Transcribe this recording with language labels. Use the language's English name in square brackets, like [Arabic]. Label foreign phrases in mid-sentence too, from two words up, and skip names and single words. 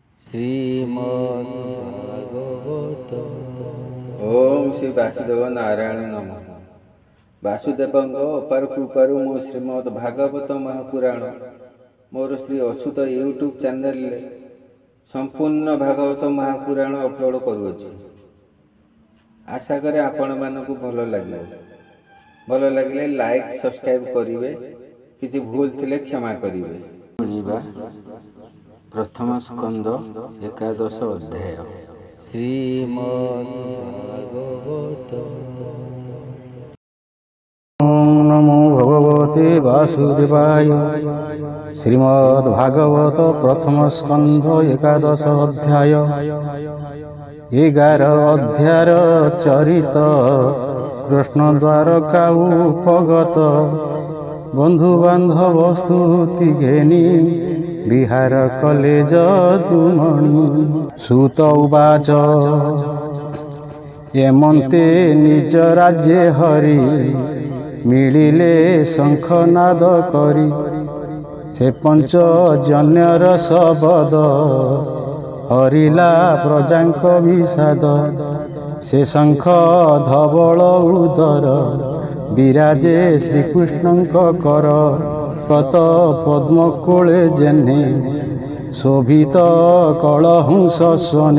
[Sanskrit] श्रीमद्भागवत ओम श्री वासुदेव नारायण नमः। [Odia] वासुदेवଙ୍କ ଅପାର କୃପାରୁ ମୋ ଶ୍ରୀମଦ୍ ଭାଗବତ ମହାପୁରାଣ ମୋର ଶ୍ରୀ ଅଚ୍ୟୁତ ୟୁଟ୍ୟୁବ୍ ଚ୍ୟାନେଲରେ ସମ୍ପୂର୍ଣ୍ଣ ଭାଗବତ ମହାପୁରାଣ ଅପଲୋଡ଼ କରୁଅଛି। ଆଶା କରେ ଆପଣମାନଙ୍କୁ ଭଲ ଲାଗିବ। ଭଲ ଲାଗିଲେ [English] like subscribe [Odia] କରିବେ, କିଛି ଭୁଲ ଥିଲେ କ୍ଷମା କରିବେ। ଶୁଣିବା ପ୍ରଥମ ସ୍କନ୍ଦ ଏକାଦଶ ଅଧ୍ୟାୟ ଶ୍ରୀମଦ୍ ଭାଗବତ। [Sanskrit] नमो भगवते वासुदेवाय। [Odia] ଶ୍ରୀମଦ୍ ଭାଗବତ ପ୍ରଥମ ସ୍କନ୍ଧ ଏକାଦଶ ଅଧ୍ୟାୟ 11 ଅଧ୍ୟାୟର ଚରିତ କୃଷ୍ଣ ଦ୍ୱାରକା ଉପଗତ ବନ୍ଧୁ ବାନ୍ଧବ ସ୍ତୁତି ଘେନି ବିହାର କଲେ ଯଦୁମଣି। [Sanskrit] सूत उवाच [Odia] ଏମନ୍ତେ ନିଜ ରାଜ୍ୟ ହରି ମିଳିଲେ ଶଙ୍ଖନାଦ କରି ସେ ପଞ୍ଚ ଜନ୍ୟର ଶବଦ ହରିଲା ପ୍ରଜାଙ୍କ ବିଷାଦ। ସେ ଶଙ୍ଖ ଧବଳ ଉଦର ବିରାଜେ ଶ୍ରୀକୃଷ୍ଣଙ୍କ କର ପତ ପଦ୍ମ କୋଳେ ଯେନେ ଶୋଭିତ କଳହଂସ ସ୍ୱନେ।